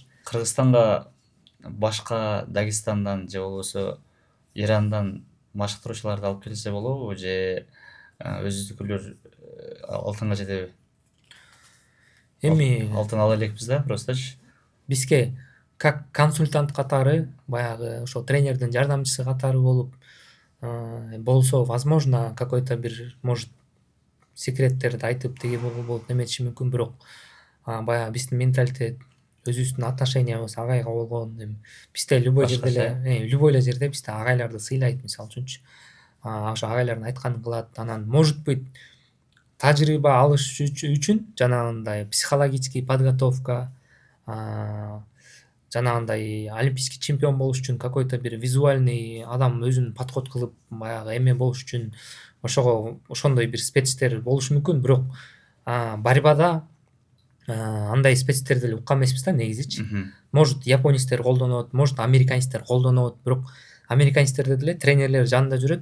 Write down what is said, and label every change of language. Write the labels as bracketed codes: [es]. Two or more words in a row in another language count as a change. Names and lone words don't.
[ky] Кыргызстанга башка Дагестандан же болбосо Ирандан машыктыруучуларды алып келсе болобу же өзүбүздүкүлөр алтынга жетеби? Эми Алтын ала элекпиз да, просточу. бизге [ru] как консультант [ky] катары, баягы ошо тренердин жардамчысы катары болуп болсо, [ru] возможно, какой-то [ky] бир может секреттерди айтып тиги болуп неметиши мүмкүн, бирок баягы биздин менталитет, өзүбүздүн отношениябыз агайга болгон, эми бизде любой эле жерде бизде агайларды сыйлайт, мисалы үчүнчү. Ошо агайлардын айтканын кылат. Анан [ru] может быть [ky] тажрыйба алыш үчүн жанагындай [ru] психологический подготовка, [ky] жанагындай [ru] олимпийский чемпион [ky] болуш үчүн какой-то бир визуальный адам өзүн подход кылып баягы эме болуш үчүн ошондой бир спецтер болушу мүмкүн, бирок борьбада андай спецтерди деле уккан эмеспиз да негизичи. Может японецтер колдонот, может американецтер колдонот, бирок американецтерде деле тренерлер жанында жүрөт.